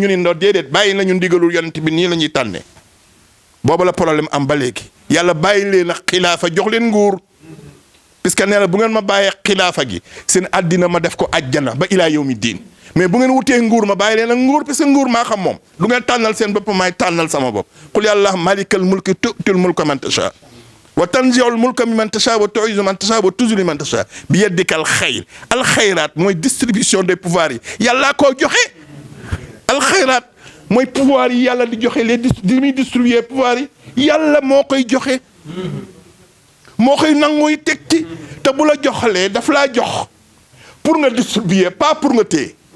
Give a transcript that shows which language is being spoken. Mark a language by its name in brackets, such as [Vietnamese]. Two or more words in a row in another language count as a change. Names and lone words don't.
[Wolof] ni ndoo déedéet bàyyi nañu ndigalul yonent bi nii la ñuy tànnee boobu la problème am ba léegi yàlla bàyyi leen ak xilaafa jox leen nguur puisque nee na bu ngeen ma bàyyee xilaafa gi seen àddina ma def ko ajjana ba [Arabic] إلى يوم الدين [Wolof] mais bu ngeen wutee nguur ma bàyyi leen ak nguur puisque nguur maa xam moom du ngeen tànnal seen bopp maay tànnal sama bopp [Arabic] قل يا الله مالك الملك تؤتي الملك من تشاء وتنزع الملك ممن تشاء وتعز من تشاء وتذل من تشاء بيدك الخير الخيرات [Wolof] mooy [French] distribution des pouvoirs [Wolof] yi yàllaa koo joxe [Arabic] الخيرات [Wolof] mooy pouvoir yi yàlla di joxe di muy [French] distribuer pouvoir [Wolof] yi yàlla moo koy joxe moo koy nanguy teg ci te bu la joxalee daf laa jox pour nga distribuer pas pour nga téye